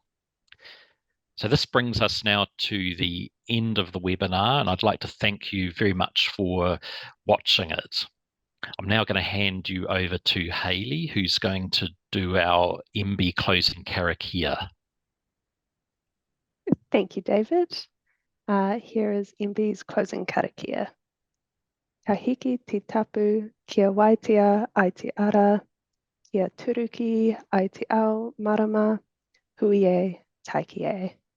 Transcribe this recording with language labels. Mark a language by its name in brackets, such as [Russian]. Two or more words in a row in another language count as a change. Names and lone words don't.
[English] So this brings us now to the end of the webinar, and I'd like to thank you very much for watching it. I'm now going to hand you over to Hayley, who's going to do our MB closing karakia. Thank you, David. Here is MB's closing karakia. [Māori] Ka hiki te tapu kia waitea ai te ara, kia turuki ai te ao marama, hui e taiki e.